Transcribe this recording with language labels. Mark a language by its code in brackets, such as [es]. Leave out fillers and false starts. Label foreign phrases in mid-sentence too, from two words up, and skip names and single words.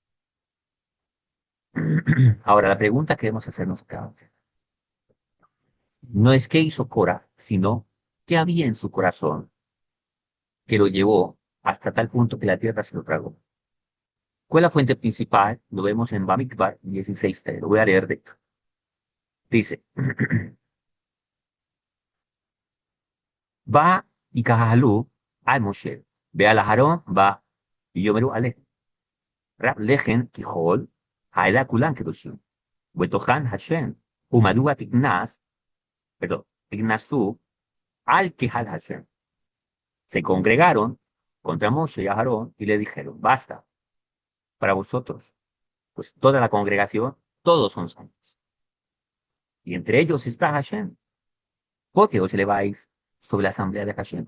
[es] Ahora, la pregunta que debemos hacernos acá no es qué hizo Korah, sino qué había en su corazón que lo llevó hasta tal punto que la tierra se lo tragó. ¿Cuál es la fuente principal? Lo vemos en Bamidbar 16:3. Lo voy a leer de. [he] Dice, ויקהלו על משה ועל אהרן ויאמרו אלה. רב לכם כי כל העדה כלם קדשים. ובתוכם השם, ומדוע תתנש, perdón, תתנשאו על קהל השם. [es] Se congregaron contra Moshe y Aharón y le dijeron, basta, para vosotros, pues toda la congregación, todos son santos. Y entre ellos está Hashem. ¿Por qué os eleváis sobre la asamblea de Hashem?